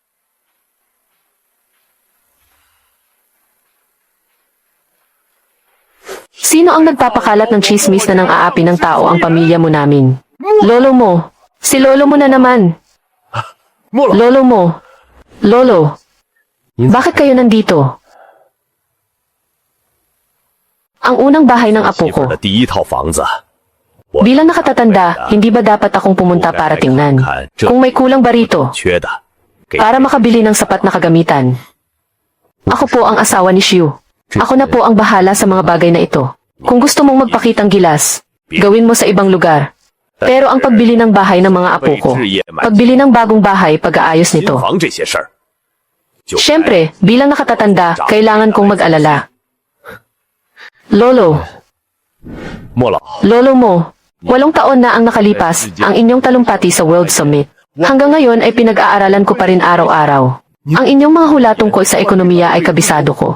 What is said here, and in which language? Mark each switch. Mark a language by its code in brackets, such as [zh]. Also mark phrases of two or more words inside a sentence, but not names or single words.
[tl] Sino ang nagpapakalat ng chismis na nang-aapi ng tao ang pamilya mo namin? Lolo mo. Si lolo mo na naman. Lolo mo. Lolo. Bakit kayo nandito? Ang unang bahay ng apo [zh] 媳妇 [tl] ko. [zh] 儿的第一套房子， [tl] Bilang nakatatanda, hindi ba dapat akong pumunta para tingnan? Kung may kulang ba rito? [zh] 缺的，给 [tl] Para makabili ng sapat na kagamitan. Ako po ang asawa ni Xiu. Ako na po ang bahala sa mga bagay na ito. Kung gusto mong magpakitang gilas, gawin mo sa ibang lugar. Pero ang pagbili ng bahay ng mga apo ko, pagbili ng bagong bahay pag-aayos [zh] 新 [tl] nito. [zh] 房这些事儿，就该 [tl] Siyempre, bilang nakatatanda, kailangan kong mag-alala. Lolo, [zh] 莫老 [tl] lolo mo, 8 taon na ang nakalipas ang inyong talumpati sa World Summit. Hanggang ngayon ay pinag-aaralan ko pa rin araw-araw. Ang inyong mga hula tungkol sa ekonomiya ay kabisado ko.